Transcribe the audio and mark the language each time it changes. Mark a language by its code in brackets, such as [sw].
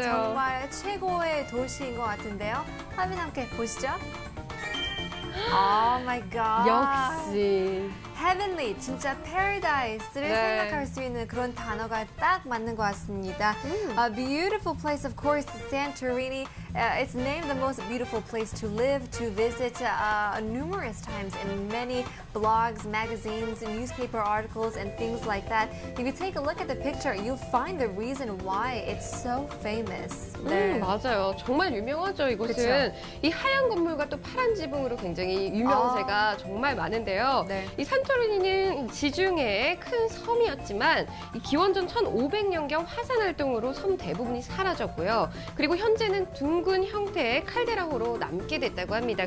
[ko] 정말 최고의 도시인 것 같은데요. 화면 함께 보시죠. [en] Oh my god. [ko] 역시. [en] Heavenly, [ko] 진짜 paradise를 네. 생각할 수 있는 그런 단어가 딱 맞는 것 같습니다. [en] A beautiful place, of course, Santorini. It's named the most beautiful place to live, to visit numerous times in many blogs, magazines, newspaper articles, and things like that. If you take a look at the picture, you'll find the reason why it's so famous. [ko] 맞아요. 정말 유명하죠, 이곳은. 이 하얀 건물과 또 파란 지붕으로 굉장히 유명세가 정말 많은데요. 네. 이 산토리니는 지중해의 큰 섬이었지만 이 기원전 1500년경 화산 활동으로 섬 대부분이 사라졌고요. 그리고 현재는 둥근 형태의 칼데라호로 남게 됐다고 합니다.